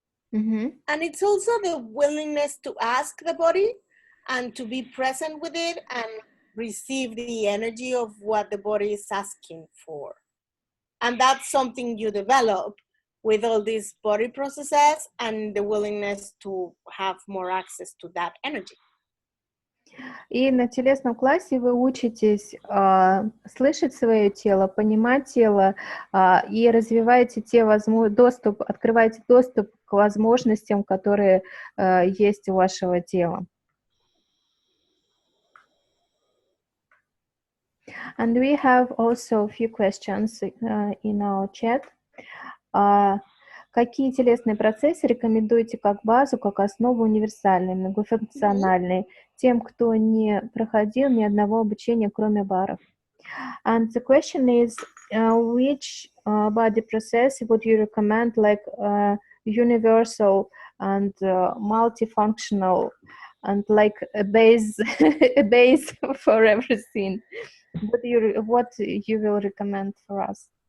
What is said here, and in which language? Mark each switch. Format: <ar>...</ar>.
<en>And it's also the willingness to ask the body and to be present with it and receive the energy of what the body is asking for. And that's something you develop with all these body processes and the willingness to have more access to that energy.</en> <ru>И на телесном классе вы учитесь слышать свое тело, понимать тело и развиваете открываете доступ к возможностям, которые есть у вашего тела.</ru> <en>And we have also a few questions in our chat.</en> <ru>Какие телесные процессы рекомендуете как базу, как основу универсальной, многофункциональной, тем, кто не проходил ни одного обучения, кроме баров?</ru> <en>And the question is, which body process would you recommend, like universal and multifunctional, and like a base, a base for everything? What you will recommend for us?</en>